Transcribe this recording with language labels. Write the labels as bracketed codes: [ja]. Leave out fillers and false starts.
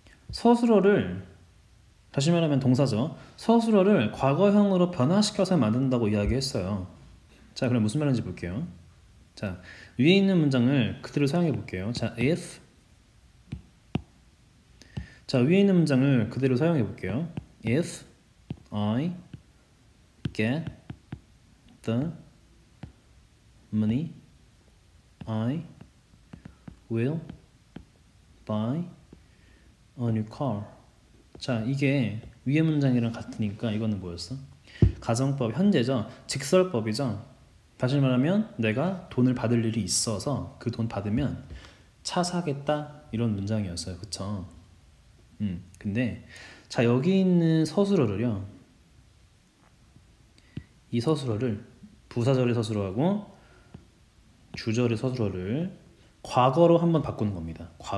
[ko] 서술어를, 다시 말하면 동사죠. 서술어를 과거형으로 변화시켜서 만든다고 이야기했어요. 자, 그럼 무슨 말인지 볼게요. 자, 위에 있는 문장을 그대로 사용해 볼게요. 자, if. 자, 위에 있는 문장을 그대로 사용해 볼게요. [en] If I get the money, I will buy a new car. [ko] 자, 이게 위의 문장이랑 같으니까 이거는 뭐였어? 가정법 현재죠. 직설법이죠. 다시 말하면 내가 돈을 받을 일이 있어서 그 돈 받으면 차 사겠다 이런 문장이었어요. 그쵸? 근데 자, 여기 있는 서술어를요, 이 서술어를 부사절의 서술어하고 주절의 서술어를 과거로 한번 바꾸는 겁니다.